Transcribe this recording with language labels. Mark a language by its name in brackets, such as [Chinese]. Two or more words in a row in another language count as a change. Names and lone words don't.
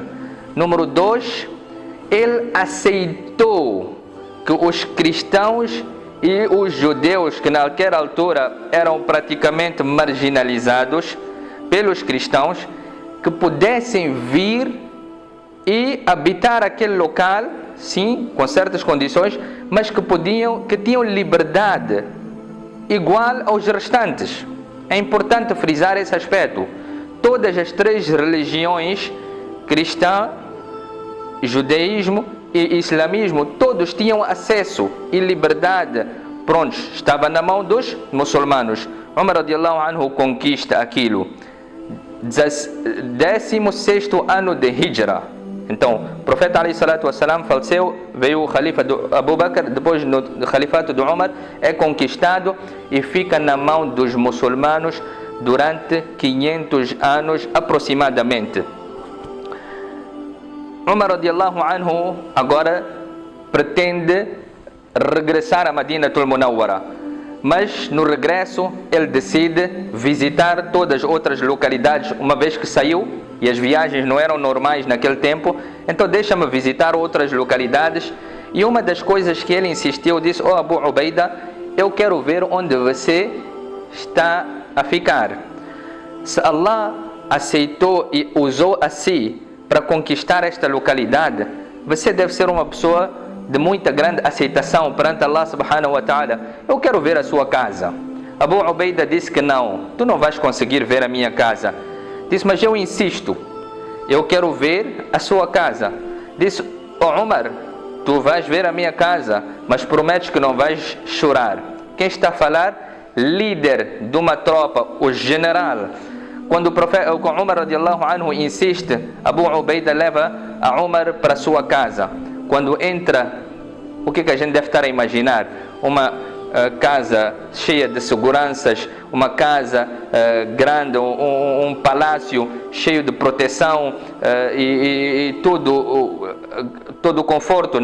[Portuguese] Número 2, ele aceitou que os cristãos e os judeus, que naquela altura eram praticamente marginalizados pelos cristãos, que pudessem vir e habitar aquele local, sim, com certas condições, mas que tinham liberdade igual aos restantes. É importante frisar esse aspecto. Todas as três religiões, cristã, judaísmo e islamismo, todos tinham acesso e liberdade. Prontos, estava na mão dos muçulmanos. Umar [Arabic] رضي الله عنه [Portuguese] conquista aquilo. 16º ano de Hijra. Então, o profeta [Arabic] عليه الصلاة والسلام [Portuguese] faleceu, veio o califa do Abu Bakr, depois no califato do Umar, é conquistado e fica na mão dos muçulmanos durante 500 anos aproximadamente. Umar [Arabic] رضي الله عنه [Portuguese] agora pretende regressar a Madinatul Munawwara, mas no regresso ele decide visitar todas as outras localidades, uma vez que saiu e as viagens não eram normais naquele tempo. Então deixa-me visitar outras localidades. E uma das coisas que ele insistiu, disse: "Oh Abu Ubaida, eu quero ver onde você está a ficar. Se Allah aceitou e usou a si para conquistar esta localidade, você deve ser uma pessoa de muita grande aceitação perante Allah [Arabic] سبحانه وتعالى. [Portuguese] Eu quero ver a sua casa." Abu Ubaida disse que não, tu não vais conseguir ver a minha casa. Disse: "Mas eu insisto, eu quero ver a sua casa." Disse: "Oh Umar, tu vais ver a minha casa, mas prometes que não vais chorar." Quem está a falar? Líder de uma tropa, o general. Quando o profeta Umar [Arabic] رضي الله عنه [Portuguese] insiste, Abu Ubaida leva a Umar para a sua casa. Quando entra, o que a gente deve estar a imaginar? Uma casa cheia de seguranças, uma casa grande, um palácio cheio de proteção e todo o conforto.